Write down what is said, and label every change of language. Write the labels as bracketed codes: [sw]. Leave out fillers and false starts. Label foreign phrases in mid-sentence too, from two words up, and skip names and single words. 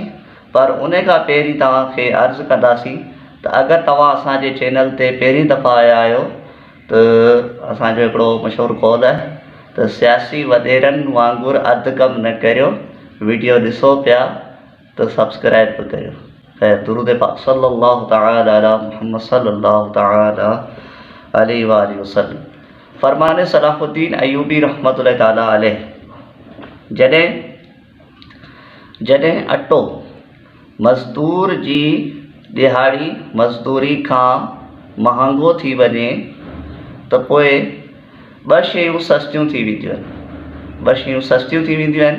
[sd] पर उन खां पहिरीं तव्हांखे अर्ज़ु कंदासीं त अगरि तव्हां असांजे चैनल ते पहिरीं दफ़ा आया आहियो त असांजो हिकिड़ो मशहूरु कौल आहे त सियासी वॾेरनि वांगुरु अधु कमु न करियो, वीडियो ॾिसो पिया त सब्सक्राइब बि करियो। ख़ैर, दुरूद पाक [ar] صلى الله تعالى على محمد صلى الله تعالى عليه وآله وسلم. [sd] फरमाने सलाहुद्दीन अयूबी [ar] رحمة الله تعالى عليه [sd] जॾहिं अटो मज़दूर जी दिहाड़ी मज़दूरी खां महांगो थी वञे त पोइ ॿ शयूं सस्तियूं थी वेंदियूं आहिनि।